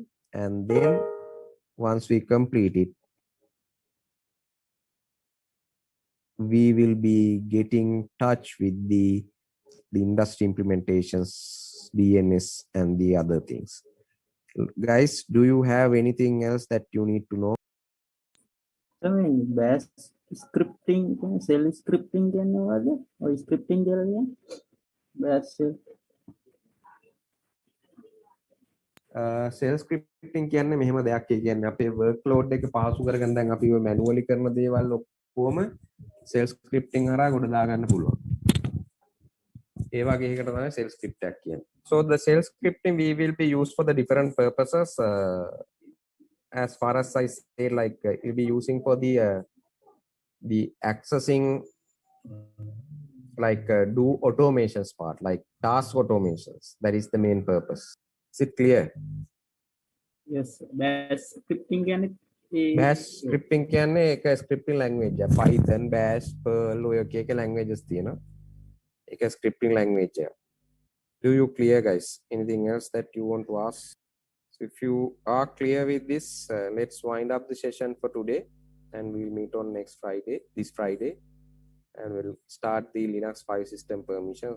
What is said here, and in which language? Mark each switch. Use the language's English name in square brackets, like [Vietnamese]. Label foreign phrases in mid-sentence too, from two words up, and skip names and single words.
[English] And then once we complete it, we will be getting touch with the industry implementations, DNS, and the other things. Guys, do you have anything else that you need to know? I mean, bash scripting, shell scripting or scripting bash shell. [Sinhala] සෙල්ස් ස්ක්‍රිප්ටිං කියන්නේ මෙහෙම දෙයක්. ඒ කියන්නේ අපේ workload එක පහසු කරගන්න දැන් අපි ඔය manually කරන දේවල් ඔක්කොම සෙල්ස් ස්ක්‍රිප්ටිං හරහා ගොඩ දාගන්න පුළුවන්. ඒ වගේ එකකට තමයි සෙල් ස්ක්‍රිප්ට් එකක් කියන්නේ. [English] So the shell scripting we will be used for the different purposes. As far as I say, like you'll be using for the accessing, like do automations part, like task automations. That is the main purpose. Is it clear? Yes, bash scripting [Sinhala] Bash scripting කියන්නේ එක [English] scripting language. [Sinhala] Python, Bash, Perl ඔය එක languages තියෙනවා. එක [English] scripting language. Do you clear, guys? Anything else that you want to ask? So if you are clear with this, let's wind up the session for today, and we'll meet on this Friday, and we'll start the Linux file system permissions.